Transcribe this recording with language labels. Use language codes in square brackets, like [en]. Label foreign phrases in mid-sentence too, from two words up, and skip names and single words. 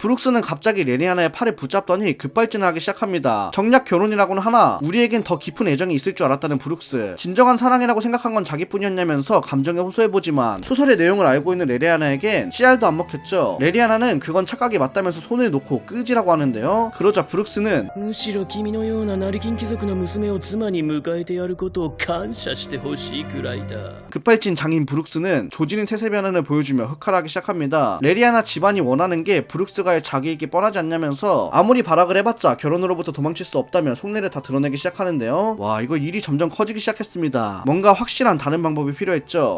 [ko] 브룩스는 갑자기 레리아나의 팔을 붙잡더니 급발진을 하기 시작합니다. 정략 결혼이라고는 하나 우리에겐 더 깊은 애정이 있을 줄 알았다는 브룩스. 진정한 사랑이라고 생각한 건 자기뿐이었냐면서 감정에 호소해보지만 소설의 내용을 알고 있는 레리아나에겐 씨알도 안 먹혔죠. 레리아나는 그건 착각이 맞다면서 손을 놓고 끄지라고 하는데요. 그러자 브룩스는 [ja] むしろ君のような成金貴族の娘を妻に迎えてやることを感謝してほしいくらいだ [ko] 급발진 장인 브룩스는 조지는 태세 변환을 보여주며 흑화하기 시작합니다. 레리아나 집안이 원하는 게 브룩스가의 자기이기 뻔하지 않냐면서 아무리 발악을 해봤자 결혼으로부터 도망칠 수 없다며 속내를 다 드러내기 시작하는데요. 와, 이거 일이 점점 커지기 시작했습니다. 뭔가 확실한 다른 방법이 필요했죠.